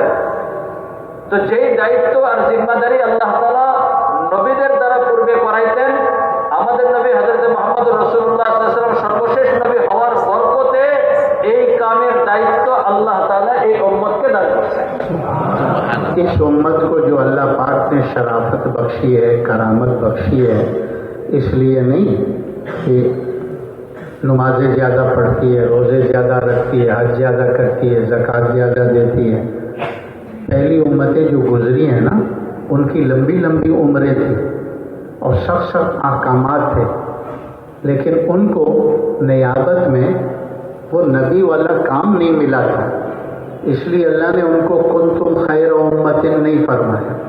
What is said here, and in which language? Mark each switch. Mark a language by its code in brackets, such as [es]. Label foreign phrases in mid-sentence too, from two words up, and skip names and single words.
[bn] তো যেই দায়িত্ব আর জিম্মাদারি [ar] الله تعالى [bn] নবীদের দ্বারা পূর্বে করাইতেন, আমাদের নবী হযরত মুহাম্মদ রাসূলুল্লাহ [ar] صلى الله عليه وسلم [bn] সর্বশেষ নবী হওয়ার বরকতে এই কামের দায়িত্ব [ar] الله تعالى [bn] এই উম্মতকে দান করেছেন। [ur] اس امت کو جو اللہ پاک نے شرافت بخشی ہے، کرامت بخشی ہے، اس لیے نہیں کہ نمازیں زیادہ پڑھتی ہے، روزے زیادہ رکھتی ہے، حج زیادہ کرتی ہے، زکوٰۃ زیادہ دیتی ہے۔ پہلی امتیں جو گزری ہیں نا، ان کی لمبی لمبی عمریں تھیں اور سخت سخت احکامات تھے، لیکن ان کو نیابت میں وہ نبی والا کام نہیں ملا تھا، اس لیے اللہ نے ان کو [ar] کنتم خیر امت [ur] نہیں فرمایا۔